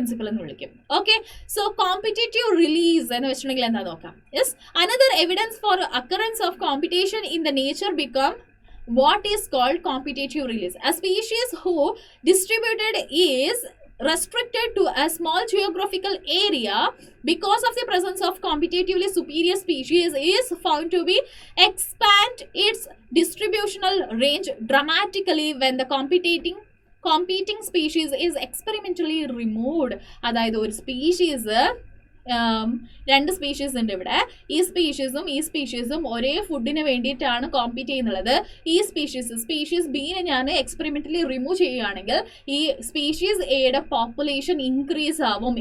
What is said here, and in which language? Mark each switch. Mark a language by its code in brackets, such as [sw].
[ml] എന്ന് വിളിക്കും. Okay, so competitive release എന്ന് വെച്ചിട്ടുണ്ടെങ്കിൽ എന്താ നോക്കാം. [en] Yes, another evidence for occurrence of competition in the nature become what is called competitive release. A species whose distributed is restricted to a small geographical area because of the presence of competitively superior species is found to be expand its distributional range dramatically when the competing species is experimentally removed. [ml] അതായത് ഒരു species, രണ്ട് species ഉണ്ട് ഇവിടെ. ഈ സ്പീഷീസും ഒരേ ഫുഡിന് വേണ്ടിയിട്ടാണ് compete ചെയ്യുന്നത്. ഈ സ്പീഷീസ് ബീനെ ഞാൻ എക്സ്പെരിമെന്റലി റിമൂവ് ചെയ്യുകയാണെങ്കിൽ ഈ സ്പീഷീസ് എയുടെ പോപ്പുലേഷൻ ഇൻക്രീസ് ആവും.